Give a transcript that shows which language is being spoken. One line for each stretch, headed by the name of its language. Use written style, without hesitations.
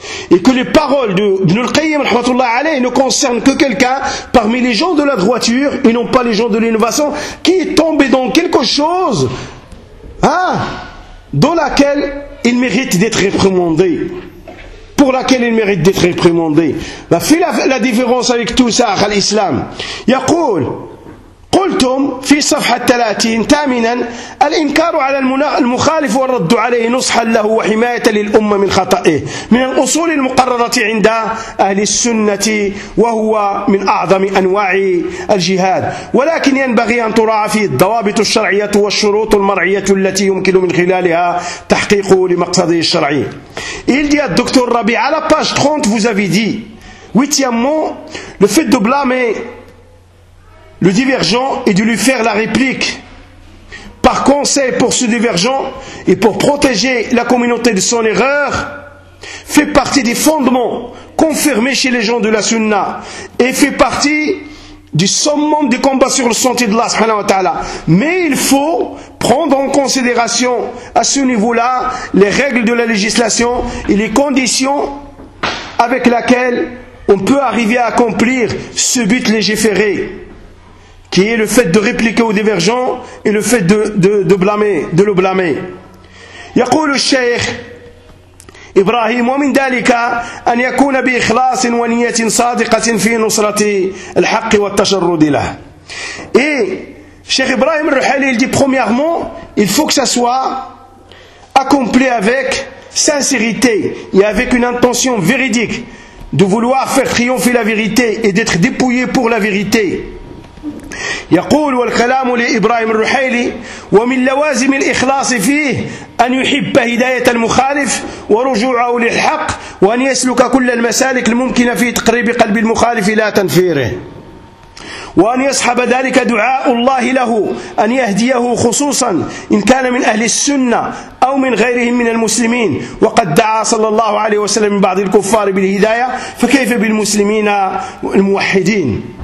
French: Et que les paroles de Ibn al-Qayyim rahmatullah alayhi ne concernent que quelqu'un parmi les gens de la droiture et non pas les gens de l'innovation qui est tombé dans quelque chose, hein, dans laquelle il mérite d'être réprimandé. Pour laquelle il mérite d'être réprimandé. Bah, fais la différence avec tout ça, à l'islam.
Arabic: Yaqul, قلتم في صفحة 30 ثامنا الإنكار على المخالف والرد عليه نصحا له وحماية للأمة من خطئه من الأصول المقررة عند أهل السنة وهو من أعظم أنواع الجهاد ولكن ينبغي أن تراعى فيه الضوابط الشرعية والشروط المرعية التي يمكن من خلالها تحقيق لمقصده الشرعي.
French: Il dit à Dr. Rabi, à la page 30 vous avez dit, huitièmement, le fait de blâmer le divergent et de lui faire la réplique par conseil pour ce divergent et pour protéger la communauté de son erreur fait partie des fondements confirmés chez les gens de la Sunna et fait partie du summum du combat sur le sentier de Allah. Mais il faut prendre en considération à ce niveau-là les règles de la législation et les conditions avec lesquelles on peut arriver à accomplir ce but légiféré, qui est le fait de répliquer aux divergents et le fait de le blâmer.
Arabic: يقول الشيخ إبراهيم ومن ذلك أن يكون بإخلاص ونية صادقة في نصرة الحق والتشرد له.
French: Et Cheikh Ibrahim al-Ruhayli dit, premièrement, il faut que ça soit accompli avec sincérité et avec une intention véridique de vouloir faire triompher la vérité et d'être dépouillé pour la vérité.
Arabic: يقول والكلام لإبراهيم الرحيلي ومن لوازم الإخلاص فيه أن يحب هداية المخالف ورجوعه للحق وأن يسلك كل المسالك الممكنة في تقريب قلب المخالف لا تنفيره وأن يصحب ذلك دعاء الله له أن يهديه خصوصا إن كان من أهل السنة أو من غيرهم من المسلمين وقد دعا صلى الله عليه وسلم من بعض الكفار بالهداية فكيف بالمسلمين الموحدين.